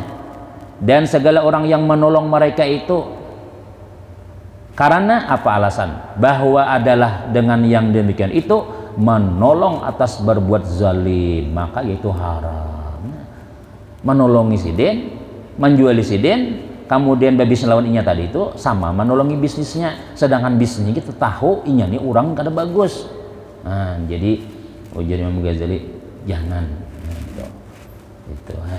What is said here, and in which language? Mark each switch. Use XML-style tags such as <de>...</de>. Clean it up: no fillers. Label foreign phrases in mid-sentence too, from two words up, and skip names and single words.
<id>Dan segala orang yang menolong mereka itu karena apa alasan? Bahwa adalah dengan yang demikian itu menolong atas berbuat zalim, maka itu haram.</id> <bjn>Menolongi sidin, menjuali sidin, kemudian babis lawan inya tadi itu sama menolongi bisnisnya, sedangkan bisnisnya kita tahu inya nih orang kada bagus.</bjn> <id>Nah, jadi ujar Imam Ghazali jangan itu kan.</id>